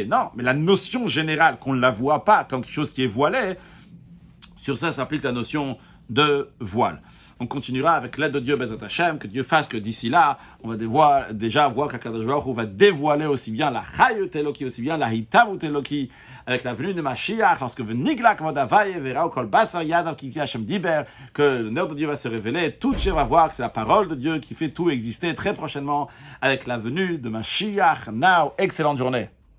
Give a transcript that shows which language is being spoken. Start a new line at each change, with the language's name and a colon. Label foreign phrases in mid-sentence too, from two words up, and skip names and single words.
French: Non, mais la notion générale, qu'on ne la voit pas comme quelque chose qui est voilé, sur ça s'applique la notion de voile. On continuera avec l'aide de Dieu,
Hebrew: בעזרת השם,
French: que Dieu fasse que d'ici là, on va déjà voir qu'
Hebrew: הקדוש ברוך הוא
French: va dévoiler aussi bien la
Hebrew: חיות אלקי,
French: aussi bien la
Hebrew: התהוות אלקי,
French: avec la venue de Mashiach, lorsque
Hebrew: ונגלה כבוד ה', וראו כל בשר יחדו כי פי ה' דבר,
French: que le nerf de Dieu va se révéler, toute chair va voir que c'est la parole de Dieu qui fait tout exister très prochainement avec la venue de Mashiach. Now, excellente journée.